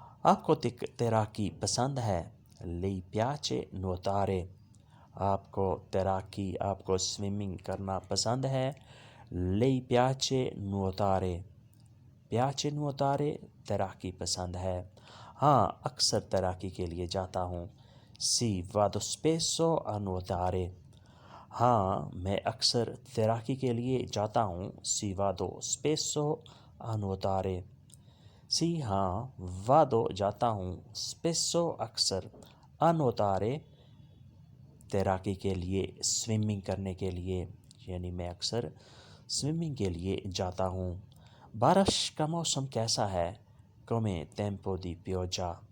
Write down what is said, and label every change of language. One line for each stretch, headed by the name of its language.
Urdu: آپ کو تیراکی پسند ہے
Italian: lei piace nuotare.
Urdu: آپ کو تیراکی آپ کو سوئمنگ کرنا پسند ہے
Italian: lei piace nuotare. piace nuotare
Urdu: تیراکی پسند ہے. ہاں اکثر تیراکی کے لیے جاتا ہوں.
Italian: sì vado spesso a nuotare.
Urdu: ہاں میں اکثر تیراکی کے لیے جاتا ہوں.
Italian: sì vado spesso a nuotare. sì
Urdu: ہاں
Italian: vado
Urdu: جاتا ہوں
Italian: spesso
Urdu: اکثر
Italian: a nuotare
Urdu: تیراکی کے لیے سوئمنگ کرنے کے لیے یعنی میں اکثر سوئمنگ کے لیے جاتا ہوں. بارش کا موسم کیسا ہے
Italian: come tempo di pioggia.